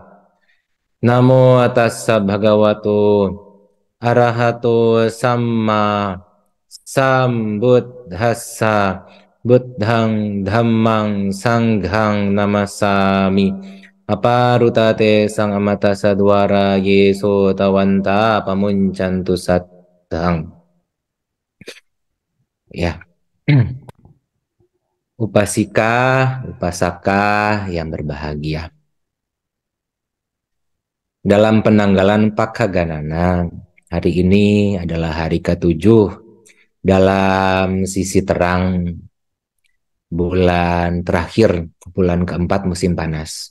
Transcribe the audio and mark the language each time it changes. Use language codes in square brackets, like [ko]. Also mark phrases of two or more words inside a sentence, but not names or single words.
[pi] Namo tassa bhagavato arahato samma sambuddhassa. Buddhang dhammang sanghang namasami. Aparutate sang amata sadwara yeso tawanta pamuncantu sattang. [id] Ya. Upasika, upasaka yang berbahagia. Dalam penanggalan Pakhaganana, hari ini adalah hari ke-7 dalam sisi terang bulan terakhir, bulan ke-4 musim panas.